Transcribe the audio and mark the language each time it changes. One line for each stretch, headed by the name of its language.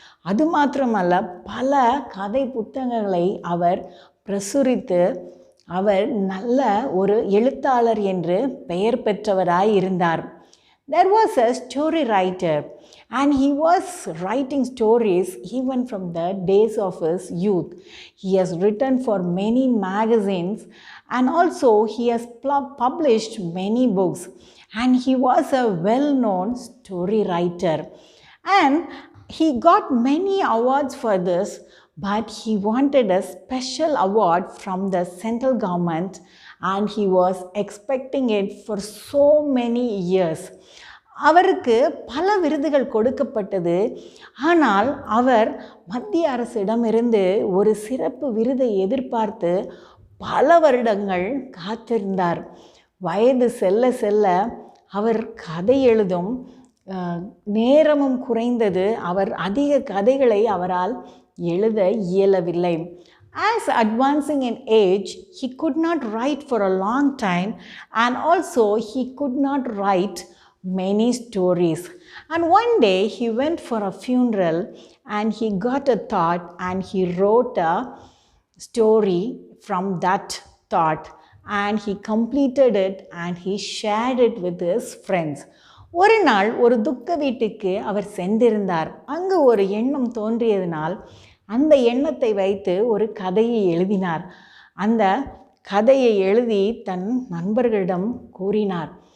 Tamil: அது மாத்திரமல்ல, பல கதை புத்தகங்களை அவர் பிரசுரித்து அவர் நல்ல ஒரு எழுத்தாளர் என்று பெயர் பெற்றவராய் இருந்தார்.
English: There was a story writer and he was writing stories even from the days of his youth. He has written for many magazines and also he has published many books, and he was a well-known story writer, and he got many awards for this, but he wanted a special award from the central government and he was expecting it for so many years.
Tamil: அவருக்கு பல விருதுகள் கொடுக்கப்பட்டது. ஆனால் அவர் மத்திய அரசிடமிருந்து ஒரு சிறப்பு விருதை எதிர்பார்த்து பல வருடங்கள் காத்திருந்தார். வயது செல்ல செல்ல அவர் கதை எழுதும் நேரமும் குறைந்தது. அவர் அதிக கதைகளை அவரால் எழுத இயலவில்லை.
English: As advancing in age, he could not write for a long time, and also he could not write many stories. And one day he went for a funeral and he got a thought and he wrote a story from that thought, and he completed it and he shared it with his friends.
Tamil: ஒரு நாள் ஒரு துக்க வீட்டுக்கு அவர் சென்றிருந்தார். அங்கு ஒரு எண்ணம் தோன்றியதனால் அந்த எண்ணத்தை வைத்து ஒரு கதையை எழுதினார். அந்த கதையை எழுதி தன் நண்பர்களிடம் கூறினார்.